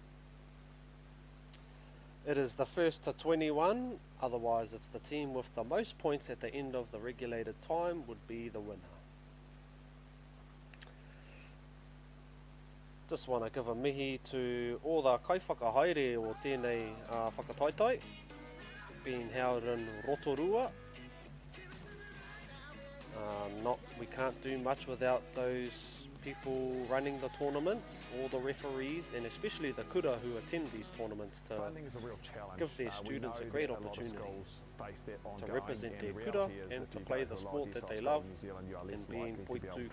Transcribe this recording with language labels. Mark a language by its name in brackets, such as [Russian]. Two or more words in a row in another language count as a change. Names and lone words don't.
[English] It is the first to 21, otherwise it's the team with the most points at the end of the regulated time would be the winner. Just want to give a mihi to all the [Māori] kaiwhakahaere o tēnei whakataitai [English] being held in Rotorua. We can't do much without those people running the tournaments, all the referees, and especially the kura who attend these tournaments to give their students a great opportunity to represent their kura and to play the sport that they love and being poituku.